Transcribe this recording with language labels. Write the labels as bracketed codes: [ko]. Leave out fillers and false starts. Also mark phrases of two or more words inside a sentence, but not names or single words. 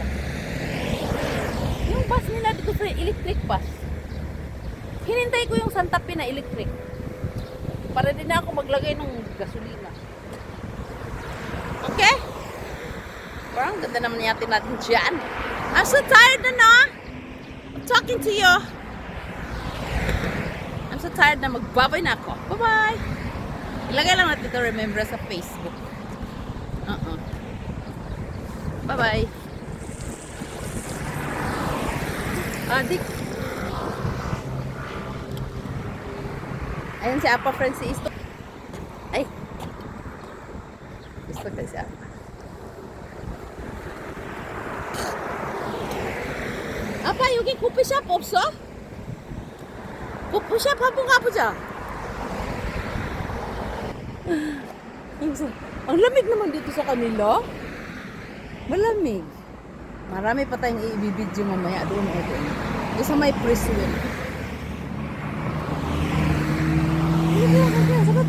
[tl] Yung bus nila dito, [en] electric bus. [tl] Hinintay ko yung Santa Fe na electric. Para din na ako maglagay ng gasolina. Okay? Parang ganda naman natin dyan. [en] I'm so tired na I'm talking to you. I'm so tired [tl] na magbabay na ako. Bye-bye. Ilagay lang natin ito remember sa Facebook. Bye-bye. Dik. Ayan si Apa friends, si Isto. Ay. Isto kayo si Apa. [ko] Apa, 여기 커피숍 없어? 커피숍 한번 가보자. [tl] Ang lamig naman dito sa kanila. Malamig. Marami pa tayong i-video mamaya doon. Doon sa may prison.